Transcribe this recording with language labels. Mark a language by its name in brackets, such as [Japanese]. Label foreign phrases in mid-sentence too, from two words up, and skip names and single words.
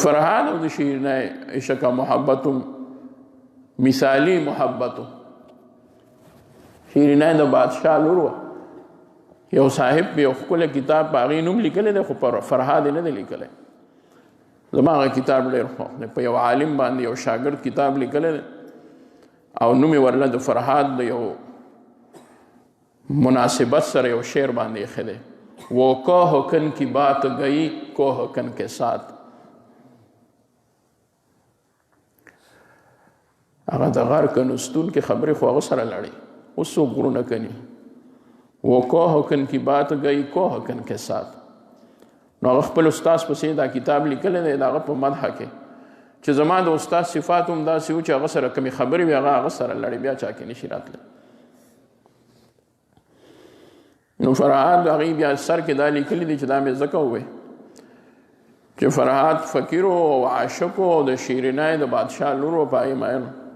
[Pashto] فرهاد او د شیرینای عشق محبت مثالی محبت شیرینای د بادشاه لور وه یو صاحب په یو ښکلی کتاب په هغې نوم لیکلی دی خو پر فرهاد یې نه دی لیکلی زما هغه کتاب ډېر خوښ دی په یو عالم باندې یو شاګرد کتاب لیکلی دی او نوم یې ورله د فرهاد د یو مناسبت سره یو شعر باندې ایښی دی [Urdu] وہ کوہ کن کی بات گئی کوہ کن کے ساتھ [Pashto] هغه د غر کنستون کې خبرې خو هغه سره لړی اوس څوک غرونه کني [Urdu] وہ کوہ کن کی بات گئی کوہ کن کے ساتھ [Pashto] نو هغه خپل استاذ پسې دا کتاب لیکلی دی د هغه په مدحه کې چې زما د استاد صفات هم داسې وو چې هغه سره کومې خبرې وي هغه سره لړې بیا چا کې نشي راتلی نو فرهاد هغې بیا سر کې دا لیکلي دي چې دا مې ځکه ووی چې فرهاد فقیر او عاشق او د شیرینای د بادشاه لور و په هغې مین